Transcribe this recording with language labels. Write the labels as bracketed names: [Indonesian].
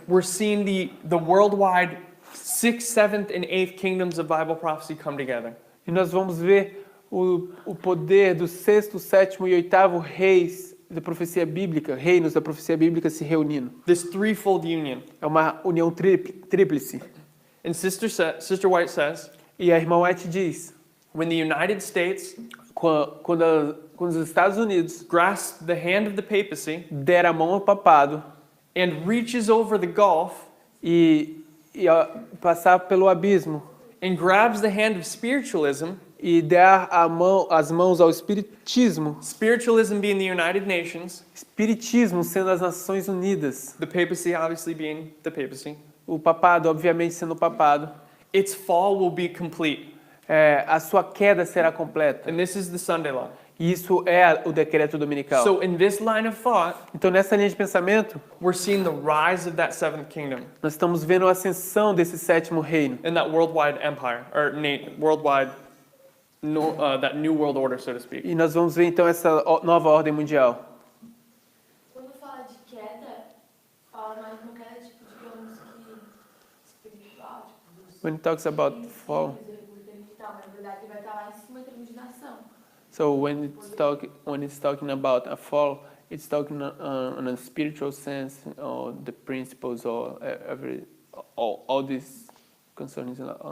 [English] we're seeing the worldwide 6th, 7th, and 8th kingdoms of Bible prophecy come together. [Portuguese] e nós vamos ver o poder do sexto, sétimo e oitavo reis da profecia bíblica, reinos da profecia bíblica se reunindo. [English] This threefold union. [Portuguese] É uma união tríplice. [English] And Sister White says, [Portuguese] E a irmã White diz, [English] when the United States [Portuguese] quando os Estados Unidos [English] grasps the hand of the papacy [Portuguese] der a mão ao papado [English] and reaches over the gulf [Portuguese] e passar pelo abismo [English] and grabs the hand of spiritualism, [Portuguese] e der as mãos ao espiritismo, [English] spiritualism being the United Nations, [Portuguese] espiritismo sendo as Nações Unidas, [English] the papacy obviously being the papacy, [Portuguese] o papado obviamente sendo o papado, [English] its fall will be complete. [Portuguese] a sua queda será completa. [English] And this is the Sunday law. [Portuguese] E isso é o decreto dominical. [English] So in this line of thought, [Portuguese] Então nessa linha de pensamento, [English] we're seeing the rise of that seventh kingdom [Portuguese] nós estamos vendo a ascensão desse sétimo reino, [English] and that worldwide empire, or worldwide, that new world order, so to speak. [Portuguese] e nós vamos ver então essa nova ordem mundial. Quando fala de queda, fala mais uma queda, tipo, digamos que espiritual, tipo, dos [English] When it talks about fall, [Portuguese] na verdade, ele vai estar lá em cima em termos de nação. [English] so when it's talking about a fall, it's talking on a spiritual sense, or the principles, or all these concerns in